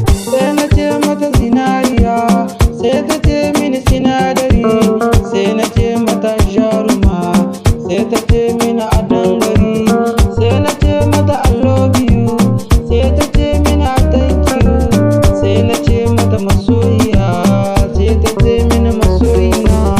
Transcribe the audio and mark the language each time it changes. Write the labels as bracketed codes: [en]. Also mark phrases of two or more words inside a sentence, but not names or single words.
[ha] Sai na ce mata zinariya, sai ta ce mini sinadari. Sai na ce mata jaruma, sai ta ce mini adon gari. Sai na ce mata [en] I love you, [ha] sai ta ce mini [en] I thank you. [ha] Sai na ce mata masoyiya, sai ta ce mini masoyina.